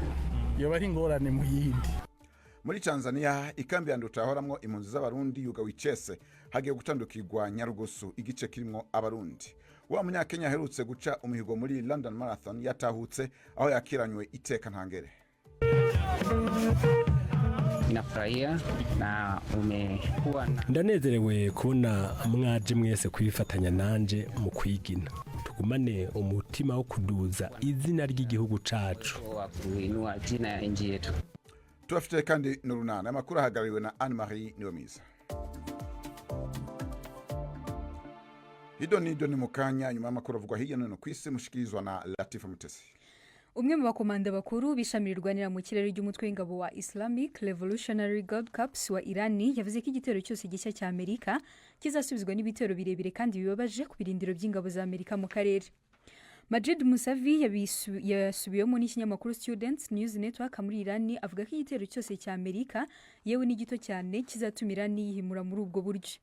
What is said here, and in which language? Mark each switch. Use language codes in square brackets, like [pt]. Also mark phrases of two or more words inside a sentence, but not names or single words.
[rn] Yo bari ngorane mu yindi. Muri Tanzania ikambi yanduta ahoramwo impunzi z'abarundi yugawe icese hagiye gutandukirwa Nyarugusu igice kirimwo abarundi. Wa munyakenya aherutse guca umuhigo muri London Marathon yatahutse aho yakiranywe iteka ntangere. [sw] Nafurahia na umekuwa na [rn] ndanezerewe kubona mwaje mwese kwifatanya nanje mu kwigina tugumane umutima wo kuduza izina ry'igihugu cacu [sw] wa kuinua jina ya nchi yetu. [rn] Tuafite kandi n'urunana amakuru ahagariwe na Anne-Marie Niyomiza. Nido ni mukanya nyuma y'amakuru avugwa hirya no hino kw'isi mushikirizwa na Latifa Mutesi. Umwe mu bakomanda bakuru bishamirirwanira mu kirere ry'umutwe w'ingabo wa Islamic Revolutionary Guard Corps wa Irani yavuze ko igitero cyose gishya cya Amerika kizasubizwa n'ibitero birebire kandi bibabaje ku birindiro by'ingabo za Amerika mu karere. Majid Musavi yasubiyemo n'ikinyamakuru Students News Network muri Irani avuga ko igitero cyose cya Amerika yewe n'igito cyane kizatuma Irani yihimura muri ubwo buryo.